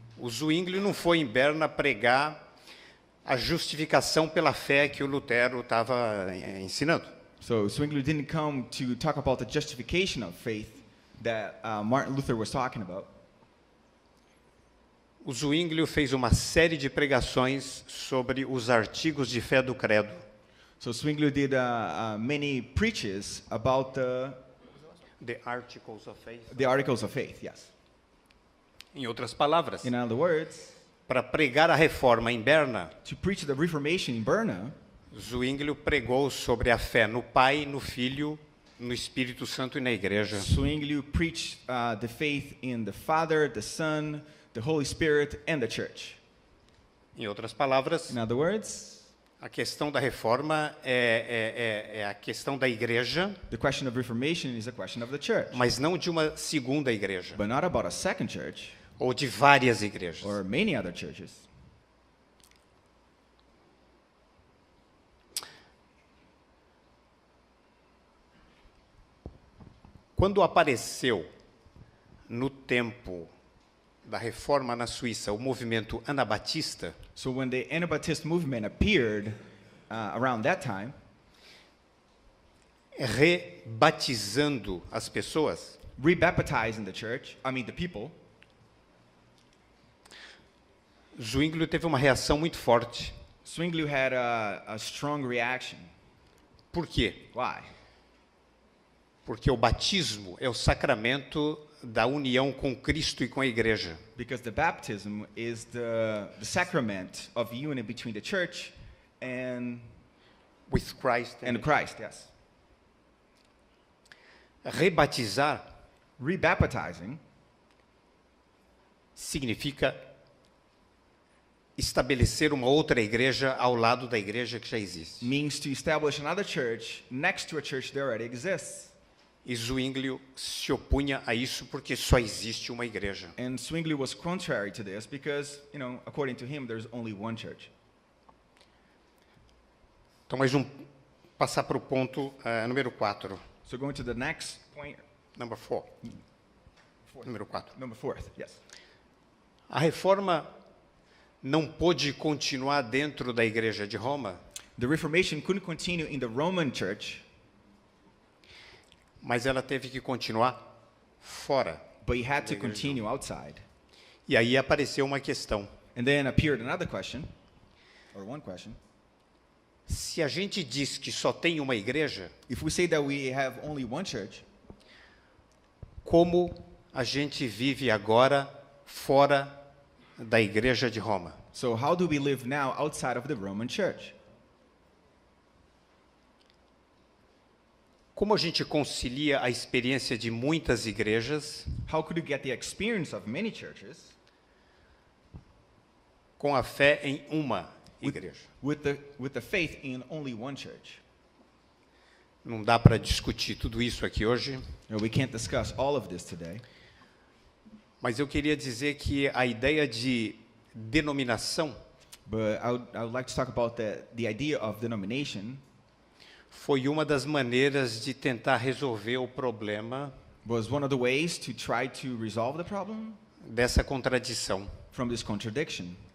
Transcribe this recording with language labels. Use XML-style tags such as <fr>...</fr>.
<pt>O Zwinglio não foi em Berna pregar a justificação pela fé que o Lutero estava ensinando.</pt> <en>So Zwingli didn't come to talk about the justification of faith that Martin Luther was talking about.</en> <pt>O Zwingli fez uma série de pregações sobre os artigos de fé do credo.</pt> <en>So Zwingli did many preaches about The Articles of Faith. the articles of faith, yes.</en> <pt>Em outras palavras,</pt> <en>In other words,</en> <pt>para pregar a reforma em Berna,</pt> <en>to preach the Reformation in Berna,</en> <pt>Zwingli pregou sobre a fé no Pai, no Filho, no Espírito Santo e na Igreja.</pt> <en>Zwingli preached the faith in the Father, the Son, the Holy Spirit, and the Church.</en> <pt>Em outras palavras,</pt> <en>In other words,</en> <pt>a questão da reforma é a questão da Igreja,</pt> <en>the question of Reformation is a question of the Church,</en> <pt>mas não de uma segunda igreja,</pt> <en>but not about a second church</en> <pt>ou de várias igrejas.</pt> <en>or many other churches.</en> <pt>Quando apareceu no tempo da reforma na Suíça o movimento anabatista,</pt> <en>So when the Anabaptist movement appeared around that time,</en> <pt>rebatizando as pessoas,</pt> <en>rebaptizing the people,</en> <pt>Zwingli teve uma reação muito forte.</pt> <en>Zwingli had a strong reaction.</en> <pt>Por quê?</pt> <en>Why?</en> <pt>Porque o batismo é o sacramento da união com Cristo e com a Igreja.</pt> <en>Because the baptism is the sacrament of union between the church and With Christ. Christ, yes.</en> <pt>Rebatizar</pt> <en>Rebaptizing</en> <pt>significa estabelecer uma outra igreja ao lado da igreja que já existe.</pt> <en>means to establish another church next to a church that already exists.</en> <pt>E Zwingli se opunha a isso porque só existe uma igreja.</pt> <en>And Zwingli was contrary to this because, according to him, there's only one church.</en> <pt>Então, passar para o ponto número 4.</pt> <en>So going to the next point, Number 4.</en> <pt>Número 4.</pt> <en>number 4th, yes.</en> <pt>A reforma não pôde continuar dentro da igreja de Roma,</pt> <en>The Reformation couldn't continue in the Roman church,</en> <pt>mas ela teve que continuar fora.</pt> <en>but it had to</en> <pt>Da igreja.</pt> <en>continue outside.</en> <pt>E aí apareceu uma questão.</pt> <en>And then appeared another question, or one question.</en> <pt>Se a gente diz que só tem uma igreja,</pt> <en>If we say that we have only one church,</en> <pt>como a gente vive agora fora da igreja de Roma?</pt> <en>so how do we live now outside of the Roman church?</en> <pt>Como a gente concilia a experiência de muitas igrejas</pt> <en>How could you get the experience of many churches</en> <pt>com a fé em uma igreja?</pt> <en>with the faith in only one church?</en> <pt>Não dá para discutir tudo isso aqui hoje,</pt> <en>We can't discuss all of this today,</en> <pt>mas eu queria dizer que a ideia de denominação</pt> <en>but I would like to talk about the idea of denomination</en> <pt>foi uma das maneiras de tentar resolver o problema</pt> <en>was one of the ways to try to resolve the problem</en> <pt>dessa contradição.</pt> <en>from this contradiction.</en>